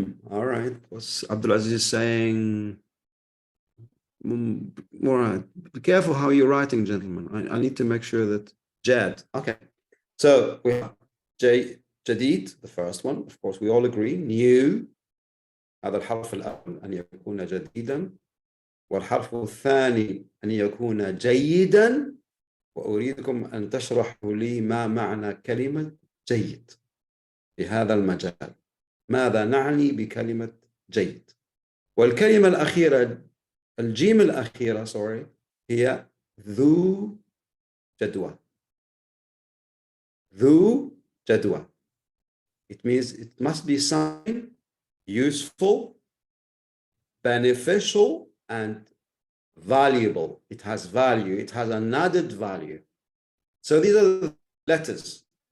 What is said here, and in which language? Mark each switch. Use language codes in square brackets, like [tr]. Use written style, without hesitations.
[en] All right. What's Abdulaziz saying? All right. Be careful how you're writing, gentlemen. I need to make sure that Jad. Okay. So we have Jadid, the first one. Of course, we all agree. New. [ar] هذا الحرف الأول أن يكون جديدا. والحرف الثاني أن يكون جيدا. وأريدكم أن تشرحوا لي ما معنى كلمة جيد في هذا المجال. ماذا نعني بكلمة جيد؟ والكلمة الأخيرة الجيم الأخيرة هي ذو جدوى. ذو جدوى. [en] It means it must be something useful, beneficial, and valuable. It has value. It has an added value. So these are the letters.